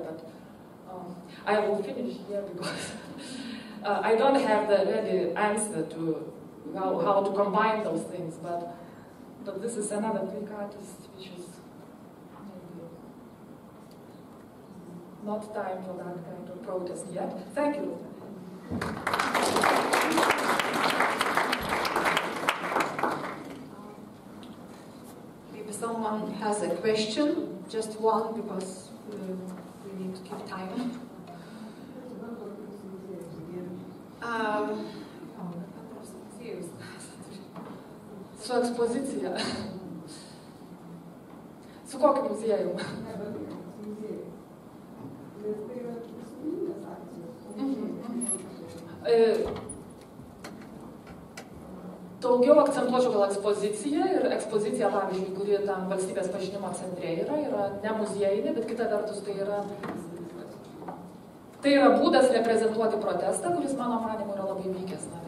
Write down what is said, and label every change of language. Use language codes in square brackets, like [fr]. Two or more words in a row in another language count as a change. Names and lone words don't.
[en] But I will finish here because I don't have the ready answer to how to combine those things, but this is another Greek artist which is maybe not time for that kind of protest yet. Thank you. Maybe someone has a question, just one, because we need to keep time. [lt] Su ekspozicija. Su kokiu muziejum? Daugiau akcentuočiau gal ekspoziciją, ir ekspozicija, pavyzdžiui, kuri tam valstybės pažinimo centre yra ne muziejinė, bet kita vertus tai yra būdas reprezentuoti protestą, kuris mano manymu yra labai vykęs.